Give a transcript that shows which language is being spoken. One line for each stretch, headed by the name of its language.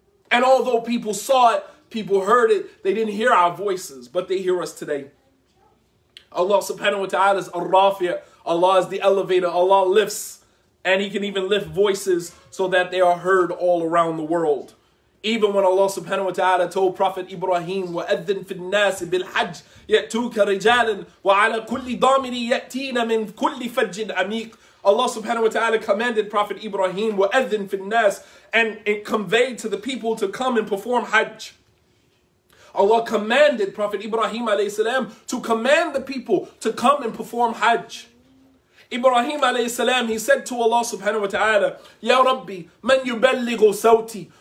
English: And although people saw it, people heard it, they didn't hear our voices, but they hear us today. Allah subhanahu wa ta'ala is Ar-Rafi'. Allah is the elevator. Allah lifts, and he can even lift voices so that they are heard all around the world. Even when Allah subhanahu wa ta'ala told Prophet Ibrahim,
Arabic: وَأَذِّن فِي النَّاسِ بِالْحَجِّ يَأْتُوكَ رِجَالًا وَعَلَى كُلِّ ضَامِرٍ يَأْتِينَ مِنْ كُلِّ فَجٍّ عَمِيقٍ.
English: Allah subhanahu wa ta'ala commanded Prophet Ibrahim,
Arabic: وَأَذِّن فِي النَّاسِ,
English: and it conveyed to the people to come and perform Hajj. Allah commanded Prophet Ibrahim alayhi salam to command the people to come and perform Hajj. Ibrahim alayhi salam, he said to Allah subhanahu wa ta'ala,
Arabic: Ya Rabbi, man yuballighu sawti.